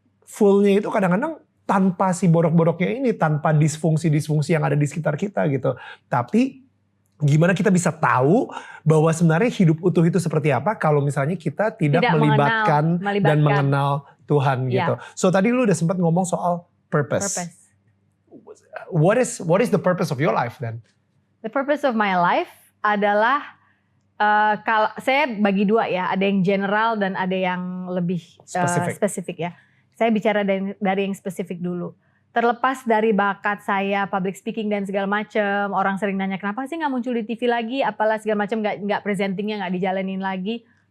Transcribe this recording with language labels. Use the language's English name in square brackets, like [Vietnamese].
[Indonesian] Fullnya itu kadang-kadang tanpa si borok-boroknya ini, tanpa disfungsi-disfungsi yang ada di sekitar kita gitu. Tapi gimana kita bisa tahu bahwa sebenarnya hidup utuh itu seperti apa kalau misalnya kita tidak melibatkan dan mengenal Tuhan gitu. So tadi lu udah sempat ngomong soal purpose. [English] What is the purpose of your life then? The purpose of my life [Indonesian] adalah kalau saya bagi dua ya, ada yang general dan ada yang lebih spesifik ya. Saya bicara dari yang spesifik dulu. Terlepas dari bakat saya public speaking dan segala macam, orang sering nanya kenapa sih nggak muncul di TV lagi, apalah segala macam, nggak presentingnya nggak dijalanin lagi.